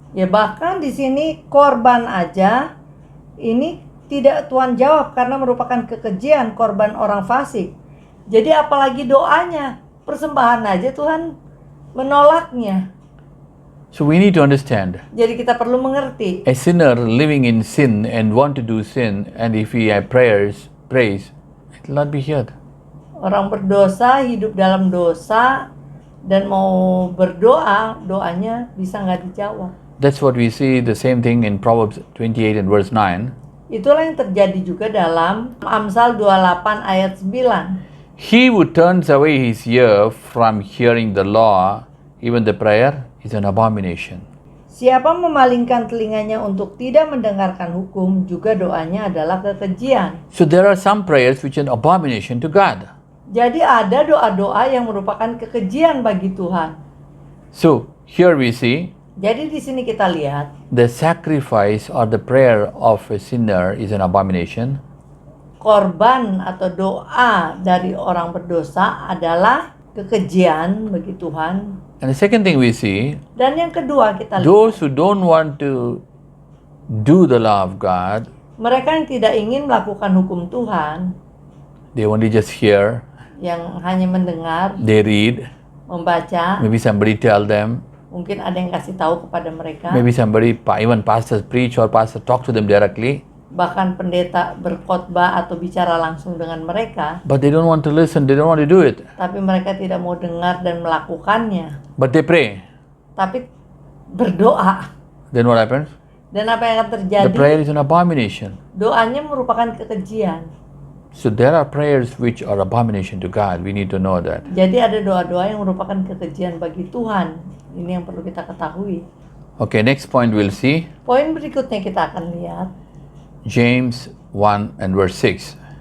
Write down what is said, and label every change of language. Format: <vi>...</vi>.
<id>ya, bahkan di sini korban aja ini tidak Tuhan jawab karena merupakan kekejian korban orang fasik. Jadi apalagi doanya, persembahan aja Tuhan menolaknya.</id> <en>So we need to understand,</en> <id>Jadi kita perlu mengerti,</id> <en>a sinner living in sin and want to do sin, and if he have praise, it will not be heard.</en> <id>orang berdosa hidup dalam dosa dan mau berdoa, doanya bisa nggak dijawab.</id> <en>That's what we see the same thing in Proverbs 28 and verse 9.</en> <id>Itulah yang terjadi juga dalam Amsal 28 ayat 9.</id> <en>He who turns away his ear from hearing the law, even the prayer, is an abomination.</en> <id>Siapa memalingkan telinganya untuk tidak mendengarkan hukum, juga doanya adalah kekejian.</id> <en>So there are some prayers which are an abomination to God.</en> <id>Jadi ada doa-doa yang merupakan kekejian bagi Tuhan.</id> <en>So here we see</en> <id>Jadi di sini kita lihat</id> <en>the sacrifice or the prayer of a sinner is an abomination.</en> <id>korban atau doa dari orang berdosa adalah kekejian bagi Tuhan.</id> <en>And the second thing we see,</en> <id>Dan yang kedua kita lihat,</id> <en>those who don't want to do the law of God,</en> <id>mereka yang tidak ingin melakukan hukum Tuhan,</id> <en>they only just hear,</en> <id>yang hanya mendengar,</id> <en>they read,</en> <id>membaca,</id> <en>maybe somebody tell them,</en> <id>mungkin ada yang kasih tahu kepada mereka,</id> <en>maybe somebody, even pastors preach or pastor talk to them directly,</en> <id>bahkan pendeta berkhotbah atau bicara langsung dengan mereka,</id> <en>but they don't want to listen, they don't want to do it.</en> <id>tapi mereka tidak mau dengar dan melakukannya,</id> <en>But they pray.</en> <id>tapi berdoa.</id> <en>Then what happens?</en> <id>Dan apa yang akan</id> <en>The</en> <id>terjadi?</id> <en>prayer is an abomination.</en> <id>Doanya merupakan kekejian.</id> <en>So there are prayers which are abomination to God. We need to know that.</en> <id>Jadi ada doa-doa yang merupakan kekejian bagi Tuhan. Ini yang perlu kita ketahui.</id> <en>Okay, next point we'll see.</en> <id>Poin berikutnya kita akan lihat</id> <en>James 1 and verse 6.</en>